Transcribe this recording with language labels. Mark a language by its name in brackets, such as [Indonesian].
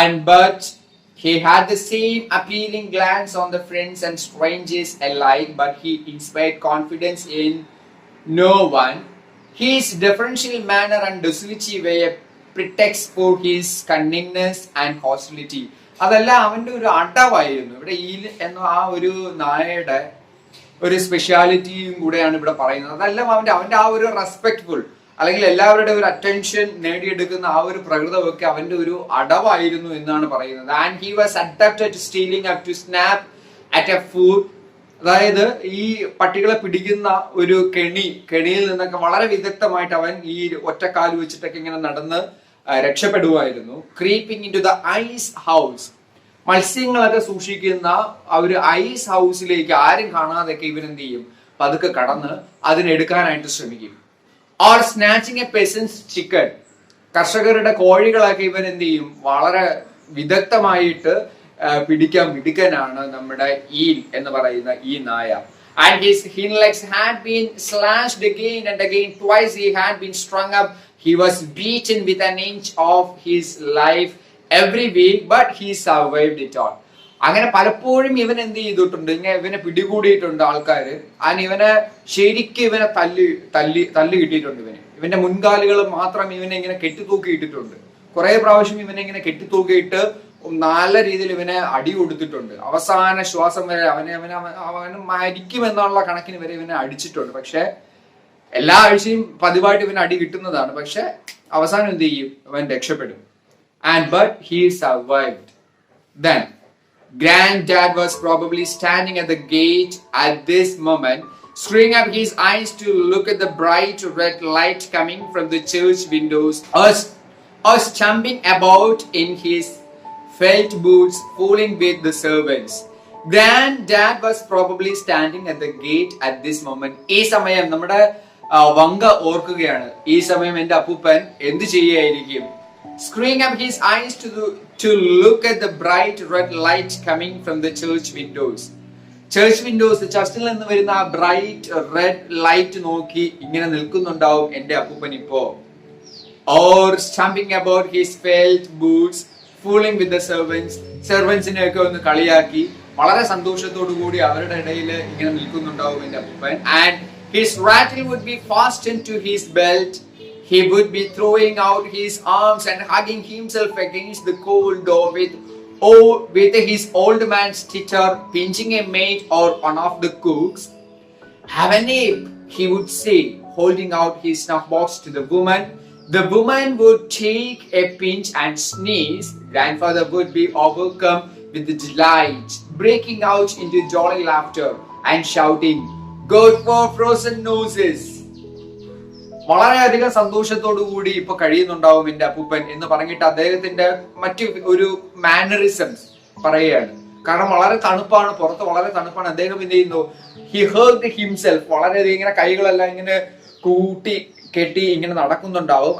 [English] But he had the same appealing glance on the friends and strangers alike, but he inspired confidence in no one. His deferential manner and docility were a pretext for his cunningness and hostility. [Malayalam] അതല്ല, അവന്റെ ഒരു അടവായിരുന്നു. ഇവിടെ ഈ എന്ന ആ ഒരു നായയുടെ ഒരു സ്പെഷ്യാലിറ്റിയും കൂടെയാണ് ഇവിടെ പറയുന്നത്. അതല്ല, അവന്റെ ആ ഒരു റെസ്പെക്ട്ഫുൾ അല്ലെങ്കിൽ എല്ലാവരുടെ ഒരു അറ്റൻഷൻ നേടിയെടുക്കുന്ന ആ ഒരു പ്രകൃതമൊക്കെ അവന്റെ ഒരു അടവായിരുന്നു എന്നാണ് പറയുന്നത്. [English] And he was adapted to stealing up to snap at a food. [Malayalam] അതായത് ഈ പട്ടികളെ പിടിക്കുന്ന ഒരു കെണിയിൽ നിന്നൊക്കെ വളരെ വിദഗ്ധമായിട്ട് അവൻ ഈ ഒറ്റക്കാല് വെച്ചിട്ടൊക്കെ ഇങ്ങനെ നടന്ന് രക്ഷപ്പെടുമായിരുന്നു. [English] Creeping into the ice house. [Malayalam] മത്സ്യങ്ങളൊക്കെ സൂക്ഷിക്കുന്ന ആ ഒരു ഐസ് ഹൗസിലേക്ക് ആരും കാണാതെയൊക്കെ ഇവൻ എന്ത് ചെയ്യും? പതുക്കെ കടന്ന് അതിനെടുക്കാനായിട്ട് ശ്രമിക്കും. [English] Or snatching a peasant's chicken. [Malayalam] കർഷകരുടെ കോഴികളൊക്കെ ഇവൻ എന്ത് ചെയ്യും? വളരെ വിദഗ്ധമായിട്ട് പിടിക്കാൻ മിടുക്കനാണ് നമ്മുടെ ഈൽ എന്ന് പറയുന്ന ഈ നായ. [English] And his hind legs had been slashed again and again. Twice he had been strung up. He was beaten with an inch of his life every week, but he survived it all. [Malayalam] അങ്ങനെ പലപ്പോഴും ഇവൻ എന്ത് ചെയ്തിട്ടുണ്ട്? ഇവനെ പിടികൂടിയിട്ടുണ്ട് ആൾക്കാര്. ഇവനെ ശരിക്കും ഇവനെ തല്ലി കിട്ടിയിട്ടുണ്ട്. ഇവന്റെ മുൻകാലുകൾ മാത്രം ഇവനെ ഇങ്ങനെ കെട്ടിത്തൂക്കിയിട്ടിട്ടുണ്ട്. കുറെ പ്രാവശ്യം ഇവനെ ഇങ്ങനെ കെട്ടിത്തൂക്കിയിട്ട് നല്ല രീതിയിൽ ഇവനെ അടി കൊടുത്തിട്ടുണ്ട്. അവസാന ശ്വാസം വരെ അവന് മരിക്കുമെന്നുള്ള കണക്കിന് വരെ ഇവനെ അടിച്ചിട്ടുണ്ട്. പക്ഷെ എല്ലാ ആഴ്ചയും പതിവായിട്ട് ഇവന് അടി കിട്ടുന്നതാണ്. പക്ഷെ അവസാനം എന്ത് ചെയ്യും? അവൻ രക്ഷപ്പെടും. [English] But he survived. Then Granddad was probably standing at the gate at this moment, screwing up his eyes to look at the bright red light coming from the church windows, or jumping about in his felt boots, fooling with the servants. Granddad was probably standing at the gate at this moment. [Malayalam] ഈ സമയം നമ്മുടെ വങ്ക ഓർക്കുകയാണ്. ഈ സമയം എന്റെ അപ്പൂപ്പൻ എന്ത് ചെയ്യായിരിക്കും? [English] Screwing up his eyes to look at the bright red light coming from the church windows. Church windows, [Malayalam] ചർച്ചിൽ നിന്ന് വരുന്ന ആ ബ്രൈറ്റ് റെഡ് ലൈറ്റ് നോക്കി ഇങ്ങനെ നിൽക്കുന്നുണ്ടാവും എന്റെ അപ്പൂപ്പൻ ഇപ്പോ. [English] Or stamping about his felt boots, fooling with the servants. [Malayalam] സെർവൻസിനെ ഒക്കെ ഒന്ന് കളിയാക്കി വളരെ സന്തോഷത്തോടു കൂടി അവരുടെ ഇടയിൽ ഇങ്ങനെ നിൽക്കുന്നുണ്ടാവും എന്റെ അപ്പൂപ്പൻ. [English] And his rattle would be fastened to his belt. He would be throwing out his arms and hugging himself against the cold door with his old man's titter, pinching a maid or one of the cooks. Have a nip, he would say, holding out his snuff box to the woman. The woman would take a pinch and sneeze. Grandfather would be overcome with delight, breaking out into jolly laughter and shouting, "Good for frozen noses." [Malayalam] വളരെയധികം സന്തോഷത്തോടു കൂടി ഇപ്പൊ കഴിയുന്നുണ്ടാവും എന്റെ അപ്പൂപ്പൻ എന്ന് പറഞ്ഞിട്ട് അദ്ദേഹത്തിന്റെ മറ്റു ഒരു മാനറിസംസ് പറയുകയാണ്. കാരണം വളരെ തണുപ്പാണ്, പുറത്ത് വളരെ തണുപ്പാണ്. അദ്ദേഹം എന്ത് ചെയ്യുന്നു, [English] he heard himself, [Malayalam] വളരെയധികം ഇങ്ങനെ കൈകളെല്ലാം ഇങ്ങനെ കൂട്ടി കെട്ടി ഇങ്ങനെ നടക്കുന്നുണ്ടാവും.